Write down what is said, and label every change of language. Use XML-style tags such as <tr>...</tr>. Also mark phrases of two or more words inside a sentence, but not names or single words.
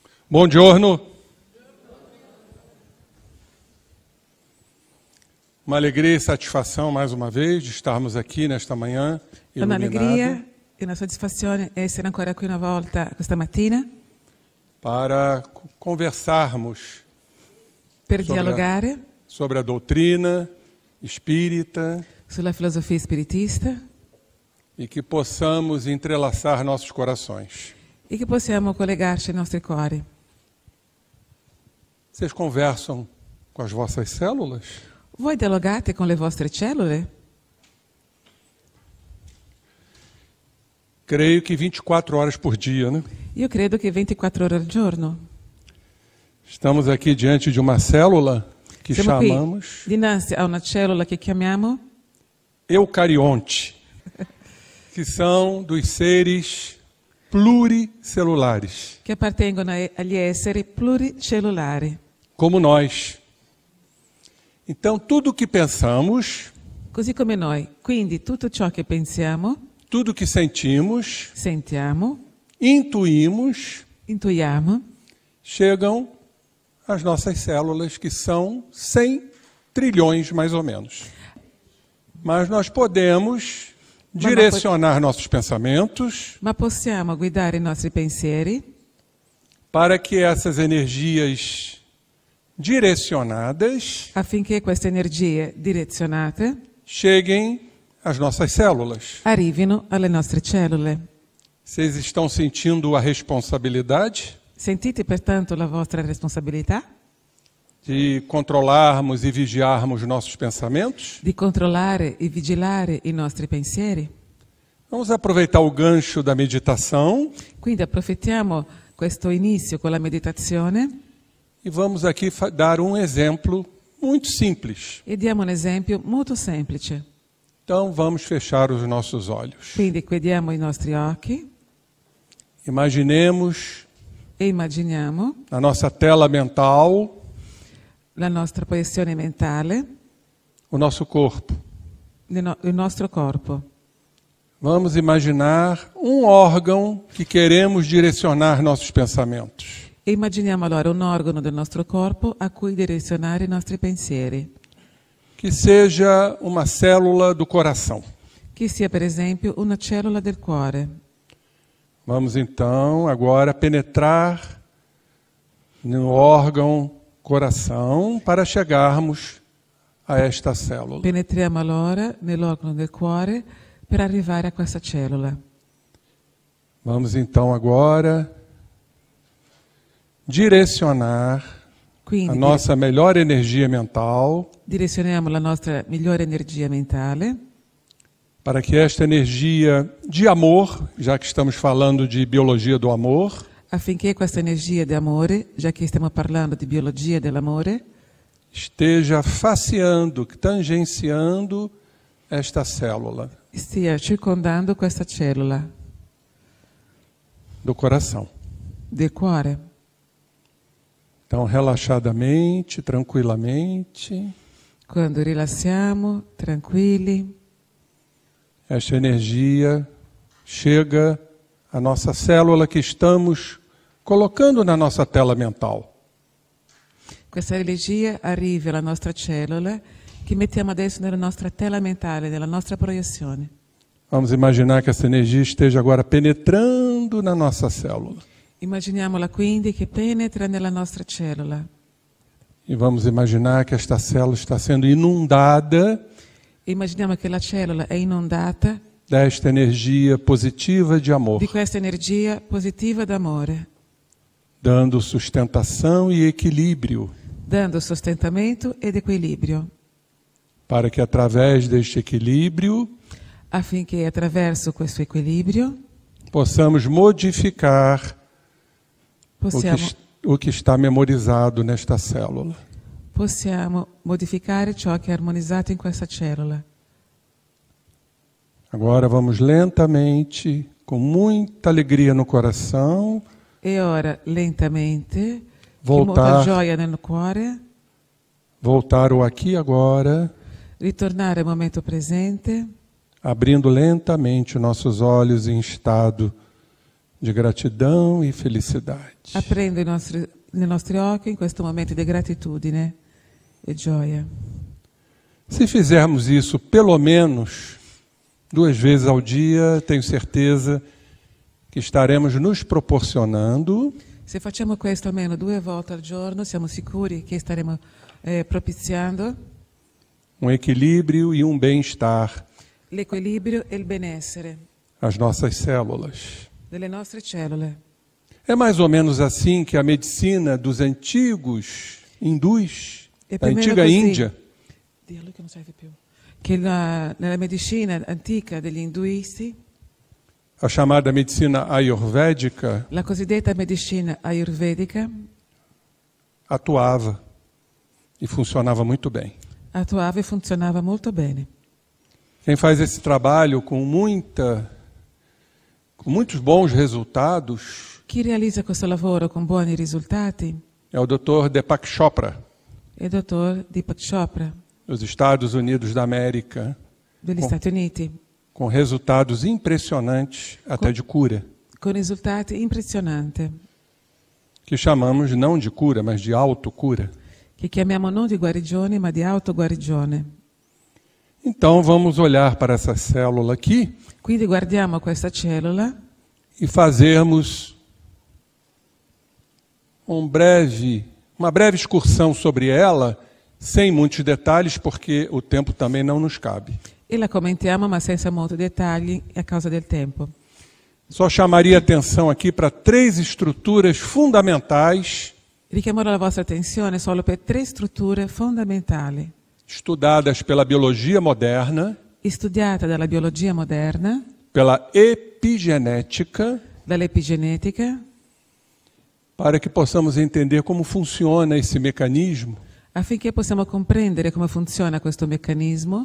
<it>Buongiorno.</it> <pt>Uma alegria e satisfação mais uma vez de estarmos aqui nesta manhã iluminada.</pt> <it>Un'allegria e una soddisfazione essere ancora qui una volta questa mattina</it> <pt>Para conversarmos</pt> <it>per dialogare</it> <pt>sobre a doutrina espírita</pt> <it>sulla filosofia spiritista</it> <pt>e que possamos entrelaçar nossos corações.</pt> <it>e che possiamo collegarci ai nostri cuori.</it> <pt>Vocês conversam com as vossas células?</pt> <it>Voi dialogate con le vostre cellule?</it> <pt>Creio que 24 horas por dia, né?</pt> <it>Io credo che 24 ore al giorno.</it> <pt>Estamos aqui diante de uma célula que</pt> <it>Siamo</it> <pt>chamamos</pt> <it>qui dinanzi a una cellula che chiamiamo</it> <pt>eucarionte, que são dos seres pluricelulares,</pt> <it>che appartengono agli esseri pluricellulari.</it> <pt>como nós. Então, tudo que pensamos,</pt> <it>Così come noi. Quindi tutto ciò che pensiamo,</it> <pt>tudo que sentimos,</pt> <it>sentiamo,</it> <pt>intuímos,</pt> <it>intuiamo,</it> <pt>chegam às nossas células, que são 100 trilhões mais ou menos. Mas nós podemos direcionar nossos pensamentos</pt> <it>ma possiamo guidare i nostri pensieri</it> <pt>para que essas energias direcionadas</pt> <it>affinché queste energie direzionate</it> <pt>cheguem às nossas células.</pt> <it>arrivino alle nostre cellule.</it> <pt>Vocês estão sentindo a responsabilidade</pt> <it>Sentite pertanto la vostra responsabilità</it> <pt>de controlarmos e vigiarmos nossos pensamentos?</pt> <it>di controllare e vigilare i nostri pensieri.</it> <pt>Vamos aproveitar o gancho da meditação</pt> <it>Quindi approfittiamo questo inizio con la meditazione</it> <pt>e vamos aqui dar um exemplo muito simples.</pt> <it>e diamo un esempio molto semplice.</it> <pt>Então vamos fechar os nossos olhos.</pt> <it>Quindi chiudiamo i nostri occhi</it> <pt>Imaginemos</pt> <it>e immaginiamo</it> <pt>na nossa tela mental</pt> <it>la nostra proiezione mentale,</it> <pt>o nosso corpo.</pt> <it>il nostro corpo.</it> <pt>Vamos imaginar um órgão que queremos direcionar nossos pensamentos.</pt> <it>E immaginiamo allora un organo del nostro corpo a cui direzionare i nostri pensieri,</it> <pt>Que seja uma célula do coração.</pt> <it>che sia per esempio una cellula del cuore.</it> <pt>Vamos então agora penetrar no órgão coração para chegarmos a esta célula.</pt> <it>Penetriamo allora nell'organo del cuore per arrivare a questa cellula.</it> <pt>Vamos então agora direcionar</pt> <it>Quindi</it> <pt>a nossa melhor energia mental</pt> <it>direzioniamo la nostra migliore energia mentale</it> <pt>para que esta energia de amor, já que estamos falando de biologia do amor,</pt> <it>affinché questa energia di amore, già che stiamo parlando di biologia dell'amore,</it> <pt>esteja faceando, tangenciando esta célula</pt> <it>stia circondando questa cellula</it> <pt>do coração.</pt> <it>del cuore.</it> <pt>Então, relaxadamente, tranquilamente,</pt> <it>Quando rilassiamo, tranquilli,</it> <pt>esta energia chega à nossa célula que estamos colocando na nossa tela mental.</pt> <it>questa energia arriva alla nostra cellula che mettiamo adesso nella nostra tela mentale, nella nostra proiezione.</it> <pt>Vamos imaginar que essa energia esteja agora penetrando na nossa célula.</pt> <it>Immaginiamola quindi che penetra nella nostra cellula</it> <pt>E vamos imaginar que esta célula está sendo inundada</pt> <it>e immaginiamo che la cellula è inondata</it> <pt>desta energia positiva de amor,</pt> <it>di questa energia positiva d'amore,</it> <pt>dando sustentação e equilíbrio,</pt> <it>dando sostentamento ed equilibrio,</it> <pt>para que através deste equilíbrio</pt> <it>affinché attraverso questo equilibrio</it> <pt>possamos modificar</pt> <it>possiamo,</it> <pt>o que está memorizado nesta célula.</pt> <it>possiamo modificare ciò che è armonizzato in questa cellula.</it> <pt>Agora vamos lentamente, com muita alegria no coração,</pt> <it>E ora, lentamente,</it> <pt>Voltar.</pt> <it>con molta gioia nel cuore,</it> <pt>voltar o aqui e agora,</pt> <it>ritornare al momento presente,</it> <pt>abrindo lentamente nossos olhos em estado de gratidão e felicidade.</pt> <it>aprendo nei nostri occhi in questo momento di gratitudine e gioia.</it> <pt>Se fizermos isso pelo menos 2 vezes ao dia, tenho certeza que estaremos nos proporcionando</pt> <it>Se facciamo questo almeno 2 volte al giorno, siamo sicuri che staremo propiziando</it> <pt>equilíbrio e bem-estar</pt> <it>l'equilibrio e il benessere</it> <pt>às nossas células.</pt> <it>delle nostre cellule.</it> <pt>É mais ou menos assim que a medicina dos antigos hindus,</pt> <it>E</it> <pt>da</pt> <it>più o meno</it> <pt>antiga</pt> <it>così.</it> <pt>Índia,</pt> <it>Dillo che non serve più. Che nella medicina antica degli induisti,</it> <pt>a chamada medicina ayurvédica,</pt> <it>la cosiddetta medicina ayurvedica</it> <pt>atuava e funcionava muito bem.</pt> <it>attuava e funzionava molto bene.</it> <pt>Quem faz esse trabalho com muitos bons resultados</pt> <it>Chi realizza questo lavoro con buoni risultati</it> <pt>é o Dr. Deepak Chopra,</pt> <it>è il dottor Deepak Chopra</it> <pt>dos Estados Unidos da América,</pt> <it>degli Stati Uniti,</it> <pt>com resultados impressionantes até de cura,</pt> <it>con risultati impressionanti,</it> <pt>que chamamos não de cura, mas de autocura.</pt> <it>che chiamiamo non di guarigione ma di autoguarigione.</it> <pt>Então vamos olhar para essa célula aqui</pt> <it>Quindi guardiamo questa cellula</it> <pt>e fazermos uma breve excursão sobre ela, sem muitos detalhes, porque o tempo também não nos cabe.</pt> <it>e la commentiamo ma senza molti dettagli a causa del tempo.</it> <pt>Só chamaria atenção aqui para 3 estruturas fundamentais</pt> <it>Richiamerò la vostra attenzione solo per 3 strutture fondamentali,</it> <pt>estudadas pela biologia moderna,</pt> <it>studiate dalla biologia moderna,</it> <pt>pela epigenética,</pt> <it>dall'epigenetica,</it> <pt>para que possamos entender como funciona esse mecanismo.</pt> <it>affinché possiamo comprendere come funziona questo meccanismo.</it>